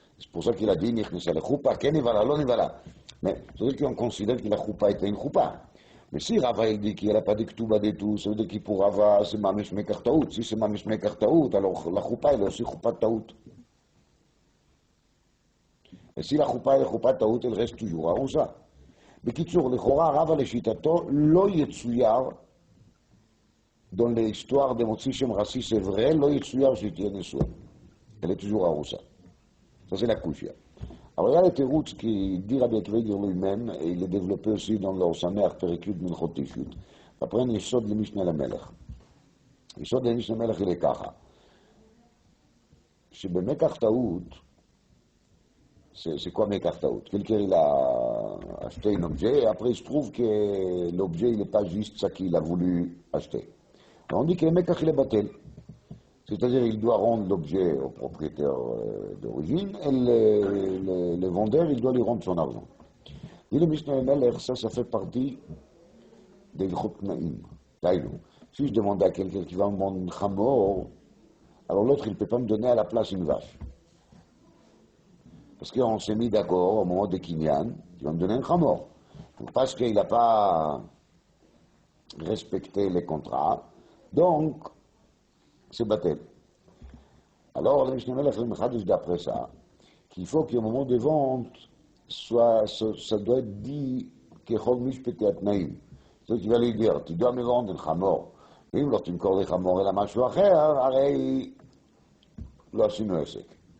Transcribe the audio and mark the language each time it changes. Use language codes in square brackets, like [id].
[fr] C'est pour ça qu'il a dit, Nichnesa le choupa, ken nivala, lo nivala. Mais ça veut dire qu'on considère que la choupa était une choupa. Mais si Rava il dit qu'il n'a pas de ktuba de tout, ça veut dire qu'il pour Rava c'est mamish mekartaout. Si c'est mamish mekartaout, alors la choupa elle est aussi choupa taout. Et si la choupa est choupa taout, elle reste toujours arousa. [he] בקיצור, לכאורה רבה לשיטתו לא יצויר, [fr] dans l'histoire de [he] מוציא שם [fr] rassis c'est vrai, [he] לא יצויר שהיא תהיה נשואה. [fr] Elle est toujours arousa. Ça c'est la kushia. Alors il y a le teroutz qui dit Rabbi Akiva lui-même, et il est développé aussi dans leur Sameach Perikut Minchot Tishut. Après, il [he] יסוד למשנה למלך. יסוד למשנה למלך il est ככה. [fr] שבמקח טעות, c'est quoi מקח טעות? Quelqu'un il a acheté un objet, et après il se trouve que l'objet il n'est pas juste ça qu'il a voulu acheter. Alors on dit que le מקח il est batel. C'est-à-dire il doit rendre l'objet au propriétaire d'origine, et le vendeur il doit lui rendre son argent. Dit le Mishnah Melech, ça fait partie des Ilchot Naïm. Si je demande à quelqu'un qui va me vendre un chamor, alors l'autre il ne peut pas me donner à la place une vache. Parce qu'on s'est mis d'accord au moment de Kinyan, il va me donner un chamor. Parce qu'il n'a pas respecté les contrats, donc c'est batel. Alors, le Mishnah Melech le d'après ça, qu'il faut qu'au moment de vente, ça doit être dit que Chol Mishpeti Atnaim. C'est-à-dire qu'il va lui dire, tu dois me vendre un chamor. [he] Et אם לא תמכור לי חמור אלא משהו אחר, הרי לא עשינו עסק.